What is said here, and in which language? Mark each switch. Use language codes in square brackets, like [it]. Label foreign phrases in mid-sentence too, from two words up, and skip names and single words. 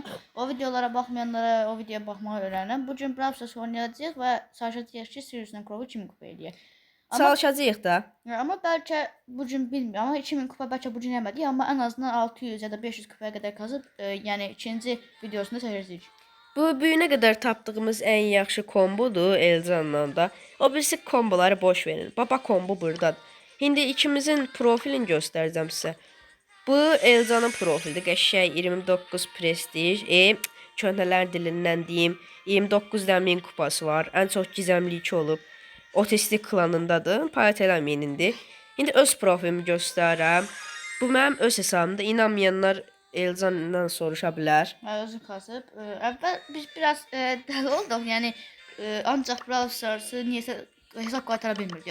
[az] O videolara baxmayanlara o videoya baxmağı öyrənəm. Bugün Brawl Stars oynayacağıq və çalışacağıq ki, Sirius'la Crow'u 2000 kupa eləyək. Çalışacağıq da. Amma bəlkə bugün bilmirəm, amma 2000 kupa bəlkə bugün eləmədik, amma ən azından 600 ya da 500 kupaya qədər qazıb, yəni ikinci videosunda çəkəcəyik. [tr] Bu büyüne kadar [az] tapdığımız en yaxşı kombodur Elcan'la da. O birisi komboları boş verin. Baba kombo buradadır. [tr] Şimdi ikimizin profilini göstereceğim size. [az] Bu Elcan'ın profili. Qəşəng 29 prestij. Köhnələr dilindən deyim. 29'dan 1000 kupası var. [tr] En çok gizemli [az] 2 olub. Otistik klanındadır. Payət eləməyin indi. İndi öz profilimi göstərəm. Bu mənim öz hesabımda. İnanmayanlar Elcan'dan soruşa bilər. Özü kasıb. Əvvəl biz biraz dəli olduq. Yəni ancaq Brawl Stars'ı niyəsə hesab qaytara bilmirdik.